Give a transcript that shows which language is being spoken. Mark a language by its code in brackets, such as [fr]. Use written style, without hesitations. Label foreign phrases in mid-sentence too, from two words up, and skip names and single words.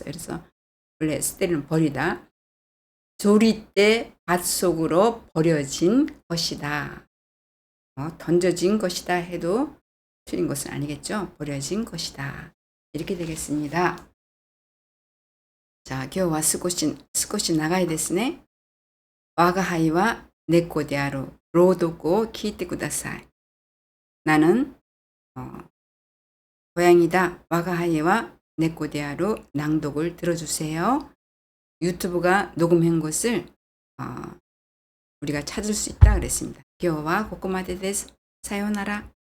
[ko] 그래서 원래 스테루는 버리다. 조리대 밭 속으로 버려진 것이다. 던져진 것이다 해도 틀린 것은 아니겠죠. 버려진 것이다. 이렇게 되겠습니다. 자, [ja] 今日は少し長いですね。我が輩は猫である朗読を聞いてください。 [ko] 나는 고양이다. 我が輩は猫である 낭독을 들어주세요. 유튜브가 녹음한 것을 우리가 찾을 수 있다 그랬습니다. [ja] 今日はここまでです。さようなら。